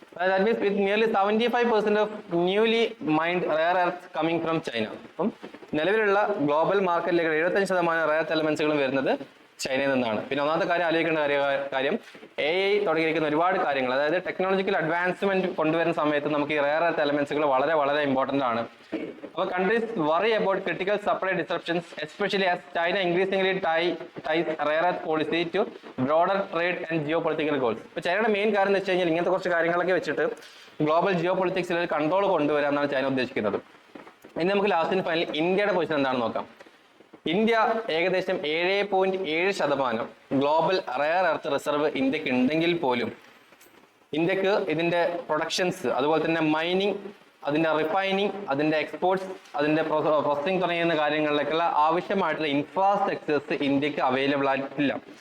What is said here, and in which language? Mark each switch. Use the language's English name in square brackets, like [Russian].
[English] That means with nearly 75% of newly mined rare earth coming from China. [Malayalam] അപ്പം നിലവിലുള്ള global മാർക്കറ്റിലേക്ക് 75% rare എലമെന്റ്സുകളും വരുന്നത് ചൈനയിൽ നിന്നാണ്. പിന്നെ ഒന്നാമത്തെ കാര്യം ആലോചിക്കേണ്ട കാര്യം AI തുടങ്ങിയിരിക്കുന്ന ഒരുപാട് കാര്യങ്ങൾ, അതായത് ടെക്നോളജിക്കൽ അഡ്വാൻസ്മെന്റ് കൊണ്ടുവരുന്ന സമയത്ത് നമുക്ക് ഈ റെയർ എർത്ത് എലമെന്റ്സുകൾ വളരെ വളരെ ഇമ്പോർട്ടന്റ് ആണ്. [English] അപ്പോൾ countries worry about critical supply disruptions, especially as China increasingly ties rare earth policy to broader trade and geopolitical goals. [Malayalam] ഇപ്പോൾ ചൈനയുടെ മെയിൻ കാര്യം എന്ന് വെച്ച് കഴിഞ്ഞാൽ ഇങ്ങനത്തെ കുറച്ച് കാര്യങ്ങളൊക്കെ വെച്ചിട്ട് ഗ്ലോബൽ ജിയോ പൊളിറ്റിക്സിൽ ഒരു കൺട്രോൾ കൊണ്ടുവരാമെന്നാണ് ചൈന ഉദ്ദേശിക്കുന്നത്. ഇനി നമുക്ക് ലാസ്റ്റിന് ഫൈനൽ ഇന്ത്യയുടെ പൊസിഷൻ എന്താണെന്ന് നോക്കാം. ഇന്ത്യ ഏകദേശം 7.7% ഗ്ലോബൽ റെയർ എർത്ത് റിസർവ് ഇന്ത്യക്ക് ഉണ്ടെങ്കിൽ പോലും ഇന്ത്യക്ക് ഇതിന്റെ പ്രൊഡക്ഷൻസ്, അതുപോലെ തന്നെ മൈനിങ്, അതിന്റെ റിഫൈനിങ്, അതിന്റെ എക്സ്പോർട്സ്, അതിന്റെ പ്രോസസിംഗ് തുടങ്ങിയ കാര്യങ്ങളിലേക്കുള്ള ആവശ്യമായിട്ടുള്ള ഇൻഫ്രാസ്ട്രക്ചേഴ്സ് ഇന്ത്യക്ക് അവൈലബിൾ ആയിട്ടില്ല.